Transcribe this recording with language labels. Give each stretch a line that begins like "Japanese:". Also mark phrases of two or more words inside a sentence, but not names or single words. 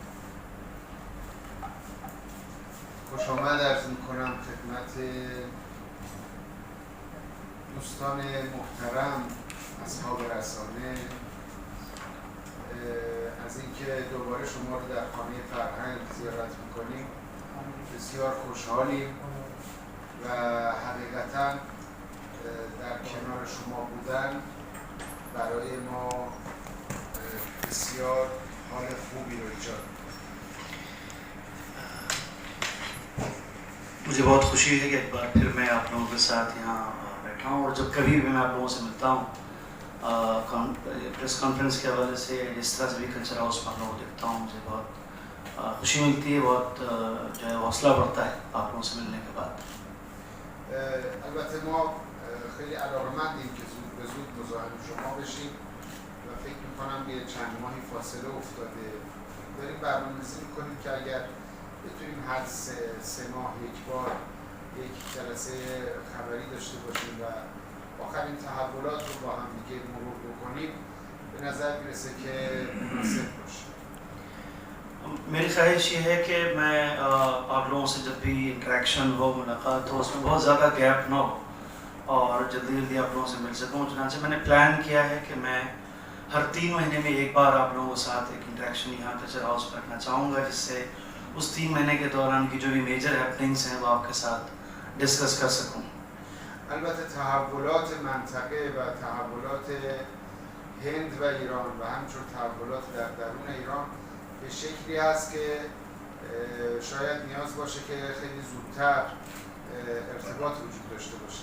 Persian: خوش آمد عرض می‌کنم خدمت دوستان محترم اصحاب رسانه از اینکه دوباره شما رو در خانه فرهنگ زیارت می‌کنیم. بسیار خوشحالیم و حقیقتاً در کنار شما بودن برای ما بسیار حال خوبی رو ایجاد.
Urdu: مجھے بہت خوشی ہے کہ ایک بار پھر میں آپ لوگوں کے ساتھ یہاں بیٹھا ہوں اور جب کبھی بھی میں آپ لوگوں سے ملتا ہوں
English: press conference
Urdu: کے حوالے سے جس طرح سے بھی کلچر ہاؤس میں لوگوں کو دیکھتا ہوں مجھے بہت خوشی ملتی ہے، بہت جو ہے حوصلہ بڑھتا ہے آپ لوگوں سے ملنے کے بعد.
Persian: البته ما خیلی علاقه‌مندیم که زود به زود مزاحم شما بشیم و فکر می‌کنم یه چند ماهی فاصله افتاده. داریم برنامه‌ریزی می‌کنیم که اگر بتونیم هر سه ماه یک بار یک جلسه خبری داشته باشیم و آخرین تحولات رو با هم دیگه مرور بکنیم به نظر میرسه که مناسب باشه.
Urdu: میری خواہش یہ ہے کہ میں آپ لوگوں سے جب بھی انٹریکشن ہو، ملاقات ہو، اس میں بہت زیادہ گیپ نہ ہو اور جلدی جلدی آپ لوگوں سے مل سکوں. چنانچہ میں نے پلان کیا ہے کہ میں ہر 3 مہینے میں ایک بار آپ لوگوں کے ساتھ ایک انٹریکشن یہاں کلچر ہاؤس میں رکھنا چاہوں گا، جس سے اس 3 مہینے کے دوران کی جو بھی
English: major happenings
Urdu: ہیں وہ آپ کے ساتھ ڈسکس کر سکوں.
Persian: البته تحولات منطقه و تحولات هند و ایران و همچنین تحولات در درون ایران به شکلی هست که شاید نیاز باشه که خیلی زودتر ارتباط وجود داشته باشه.